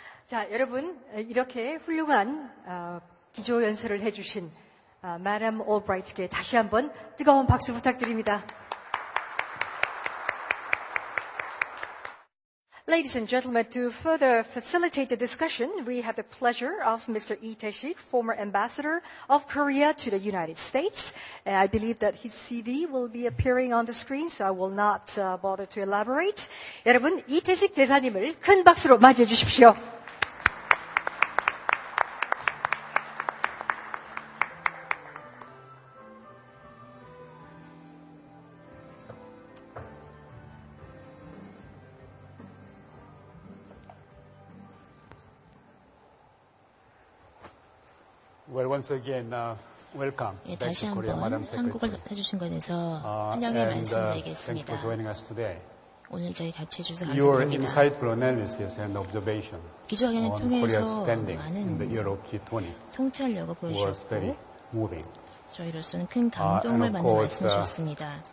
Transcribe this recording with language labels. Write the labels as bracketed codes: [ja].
[ko] 자, 여러분 이렇게 훌륭한 기조 연설을 해주신 Madam Albright께 다시 한번 뜨거운 박수 부탁드립니다. [en] Ladies and gentlemen, to further facilitate the discussion, we have the pleasure of Mr. Lee Tae-sik, former ambassador of Korea to the United States. And I believe that his CV will be appearing on the screen, so I will not bother to elaborate. [ko] 여러분, 이태식 대사님을 큰 박수로 맞이해 주십시오. [en] Well, once again, welcome. [ko] 예, 다시 한번 한국을 해주신 것에 대해서 환영의 말씀드리겠습니다. 오늘 이 자리에 같이 해주셔서 감사드립니다. 기조학연을 통해서 많은 통찰력을 보여주셨고 저희로서는 큰 감동을 받는 말씀 주셨습니다.